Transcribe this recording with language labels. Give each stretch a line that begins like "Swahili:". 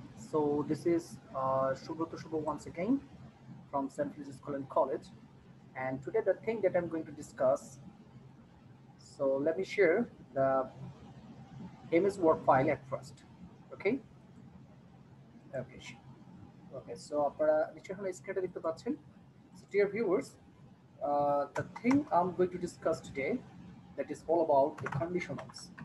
English: So this is Shubhro Shubho once again from St. Francis School and College. And today the thing that I'm going to discuss, so let me share the MS Word file at first. Okay? Okay. Okay, so
Bangla: আপনারা নিশ্চয়ই এখন স্ক্রিনটা দেখতে পাচ্ছেন.
English: So dear viewers, the thing I'm going to discuss today that is all about the conditionals.